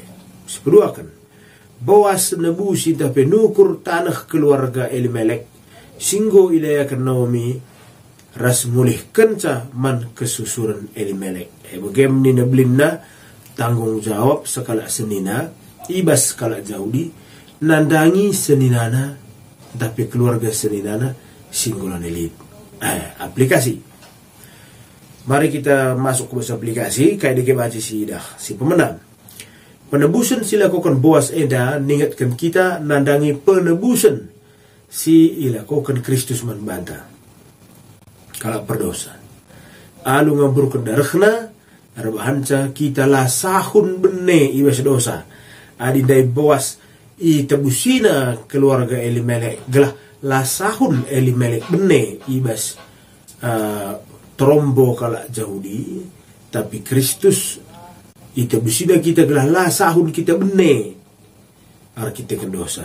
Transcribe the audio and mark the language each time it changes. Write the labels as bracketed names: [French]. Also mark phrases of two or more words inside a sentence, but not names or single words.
[Batak Karo] Sepedua kan Boas nebusi tapi nukur tanah keluarga Elimelek singgo ilayakan Naomi ras mulih kenca man kesusuran Elimelek. Bagaimana nina belinna [Indonesian] tanggung jawab [Batak Karo] sekala senina ibas sekala Yahudi nandangi seninana tapi keluarga seninana singgulan elit. [Indonesian] Aplikasi. Mari kita masuk ke bahasa aplikasi kayak dikebaca si dah si pemenang. [Batak Karo] Penebusan silakukan Boas eda ningatkan kita nandangi penebusan si ilakukan Kristus manbanta. [Indonesian] Kalau berdosa. [Batak Karo] Alu ngamburkan darahna arbahanca kita lah sahun bene ibas dosa. Adindai Boas i tebusina keluarga Elimelek gelah lah sahun Elimelek bene ibas trombo kala Yahudi tapi Kristus i tebusina kita gelah lah sahun kita bene kita dosa.